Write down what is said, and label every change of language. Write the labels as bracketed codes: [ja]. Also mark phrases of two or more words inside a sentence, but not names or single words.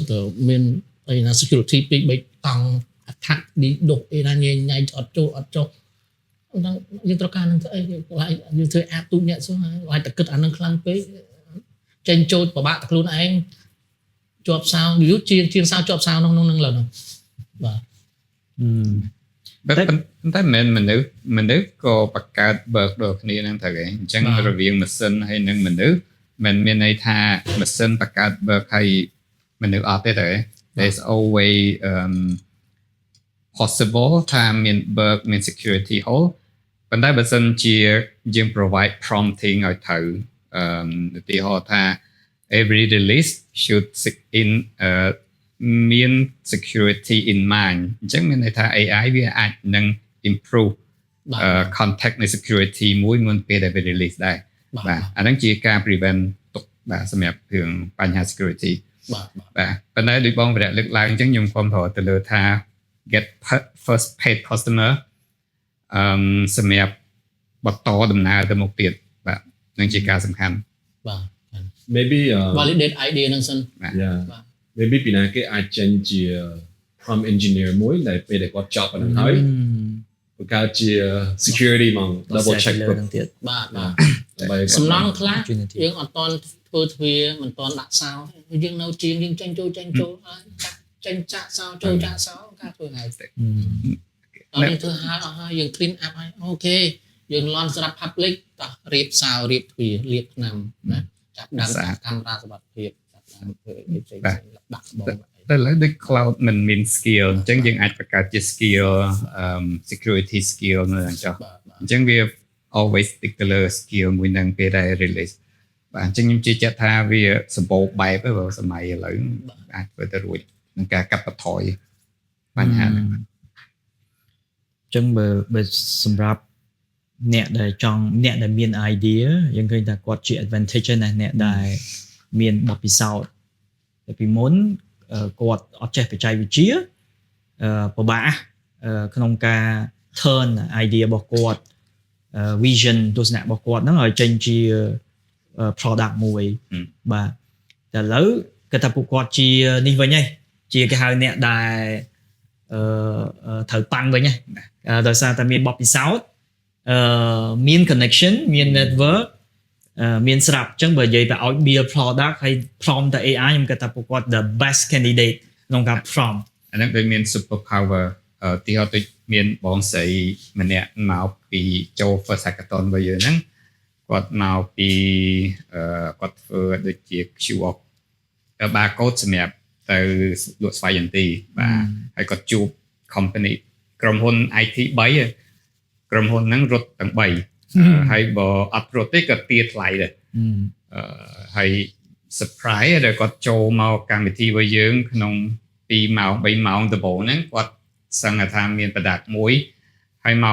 [km] ទៅមានអីណា security 2 3តង់ attack ឌីដុសអីណាញ៉ៃអត់ចុះហ្នឹងយើងត្រូវការនឹងធ្វើអីយើងធ្វើ app ទូអ្នកសោះហើយតែគិតអានឹងខ្លាំងពេកចេញចូលពិបាកតែខ្លួនឯងជាប់សោយូរជាងសោជាប់សោក្នុងនឹងឡើយបាទ តែមិនមនុស្សក៏បង្កើត bug ដូចគ្នាហ្នឹងទៅគេអញ្ចឹងរវាងម៉ាស៊ីនហើយនឹងមនុស្សមិនមានន័យថាម៉ាស៊ីនបង្កើត bug ហើយមនុស្សអត់ទេទៅ [en] there's always [km] possible ថាមាន bug មាន security hole ប៉ុន្តែបើសិនជាយើង [en] provide prompting [km] ឲ្យទៅឧទាហរណ៍ថា [en] every release should in [km] មាន [en] security in mind [km] អញ្ចឹងមានន័យថា AI វាអាចនឹង [en] improve contact [km] នៃ security មួយមុនពេលដែលវា release ដែរបាទអាហ្នឹងជាការ prevent ទុកបាទសម្រាប់រឿងបញ្ហា security បាទប៉ុន្តែដូចបងវរៈលើកឡើងអញ្ចឹងខ្ញុំគាំទ្រទៅលើថា [en] get first paid customer [km] សម្រាប់បន្តដំណើរទៅមុខទៀតបាទនឹងជាការសំខាន់ បាទ maybe [en] validate idea [km] ហ្នឹងសិន maybe ពីណាគេអាចចេញជា [en] prompt engineer [km] មួយដែលពេលដែលគាត់ចប់អាហ្នឹងហើយបង្កើតជា security មក [en] double check [km] ហ្នឹងទៀតបាទសំណងខ្លះយើងអត់តន់ធ្វើទ្វាមិនតន់ដាក់សោយើងនៅជាងយើងចេញចូលហើយចេញចាក់សោចូលចាក់សោការធ្វើហើយទៅយើងធ្វើហើយយើង [en] clean up [km] ហើយអូខេយើង launch សម្រាប់ public តោះរៀបសោរៀបទ្វាលាបថ្នាំណាចាប់ដើមកាមេរ៉ាសុវត្ថិភាពចាប់ដើមធ្វើអីផ្សេងៗដាក់បង តែឥឡូវដូច cloud មិនមាន skill អញ្ចឹងយើងអាចបង្កើតជា skill [en] security skill [km] នៅអញ្ចឹងអញ្ចឹងវា [en] always stick [km] ទៅលើ skill មួយនឹងពេលដែល release បាទអញ្ចឹងខ្ញុំជឿជាក់ថាវាសម្បូរបែបទៅសម័យឥឡូវអាចធ្វើទៅរួចនឹងការកាត់បន្ថយបញ្ហាហ្នឹង អញ្ចឹងបើសម្រាប់អ្នកដែលមាន idea យើងឃើញថាគាត់ជា advantage ណាអ្នកដែលមានបទពិសោធន៍តែពីមុនគាត់អត់ចេះបច្ចេកវិទ្យាពិបាកក្នុងការ [en] turn idea [km] របស់គាត់ vision ទស្សនៈរបស់គាត់ហ្នឹងឲ្យចេញជា product មួយបាទតែឥឡូវគាត់ថាពួកគាត់ជានេះវិញហ៎ជាគេហៅអ្នកដែលត្រូវប៉ាន់វិញហ៎ដោយសារតែមានបទពិសោធន៍មាន connection មាន network មានស្រាប់អញ្ចឹងបើនិយាយទៅឲ្យ [en] build product [km] ហើយ prompt ទៅ AI ខ្ញុំគិតថាពួកគាត់ [en] the best candidate [km] ក្នុងការ prompt អាហ្នឹងដូចមាន [en] super power [km] ទីហោដូចមានបងស្រីម្នាក់មកពីចូល [en] first hackathon [km] របស់យើងហ្នឹងគាត់មកពីគាត់ធ្វើដូចជា [en] QR barcode [km] សម្រាប់ទៅលក់ស្វ័យយន្ទីបាទហើយគាត់ជួប company ក្រុមហ៊ុន IT 3ក្រុមហ៊ុនហ្នឹងរត់ទាំង 3ហើយបើអត់រត់ទេគាត់ទាថ្លៃដែរហើយ surprise ដែលគាត់ចូលមកកម្មវិធីរបស់យើងក្នុង2ម៉ោង3ម៉ោងដំបូងហ្នឹងគាត់សឹងថាមាន product មួយហើយម៉ោង